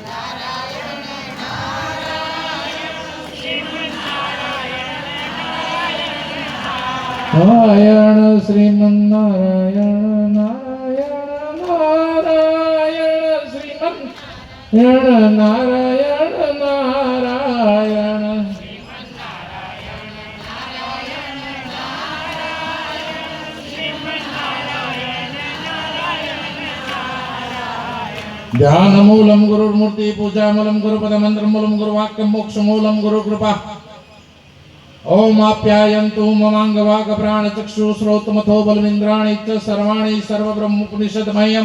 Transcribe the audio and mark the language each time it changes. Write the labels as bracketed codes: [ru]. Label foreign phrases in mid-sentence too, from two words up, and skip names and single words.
[sa] શ્રીમન નારાયણ નારાયણ નારાયણ, શ્રીમન નારાયણ નારાયણ નારાયણ. ध्यानमूलं गुरुर्मूर्ति पूजामूलं गुरुपदमन्त्रमूलं गुरुवाक्यं मोक्षमूलं गुरुकृपा. ओम आप्यायन्तु ममाङ्गवाक प्राणचक्षु श्रोत्रमथो बलमिन्द्राणि च सर्वाणि सर्वब्रह्मोपनिषद्मयम्.